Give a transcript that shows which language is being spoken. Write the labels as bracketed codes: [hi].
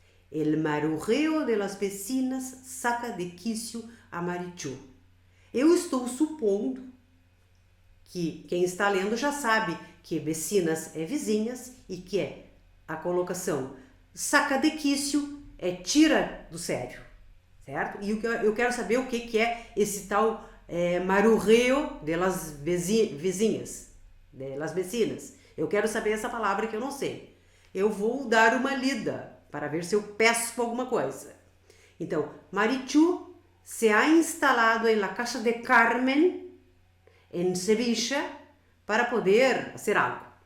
[es] El marujeo de las vecinas saca de quicio a Marichu. [pt] Eu estou supondo que quem está lendo já sabe que vecinas é vizinhas e que a colocação [es] saca de quicio [pt] é tira do sério, certo? E eu quero saber o que é esse tal [es] marujeo de las vizinhas, de las vecinas. [pt] Eu quero saber essa palavra que eu não sei. Eu vou dar uma lida para ver se eu pesco alguma coisa. [es] Então, Marichu se ha instalado en la casa de Carmen en Sevilla para poder hacer algo.